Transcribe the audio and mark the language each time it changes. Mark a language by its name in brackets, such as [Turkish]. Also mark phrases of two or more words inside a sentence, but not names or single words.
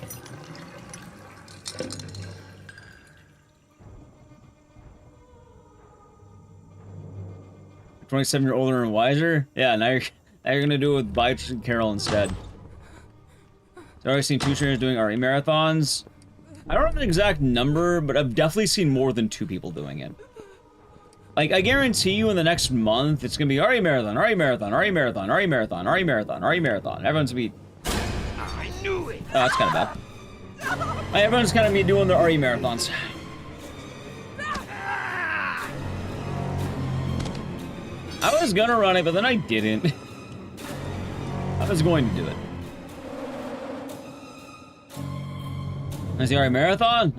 [English] You're older and wiser? Yeah, now you're gonna do it with Bites and Carol instead. I've already seen 2 streamers doing RE marathons. I don't have an exact number, but I've definitely seen more than 2 people doing it. Like, I guarantee you in the next month, it's gonna be RE marathon, RE marathon, RE marathon, RE marathon, RE marathon, RE marathon. Everyone's gonna be... I knew it! Oh, that's kind of bad. Everyone's gonna be doing their RE marathons. I was gonna run it, but then I didn't. I was going to do it. Is the RE marathon?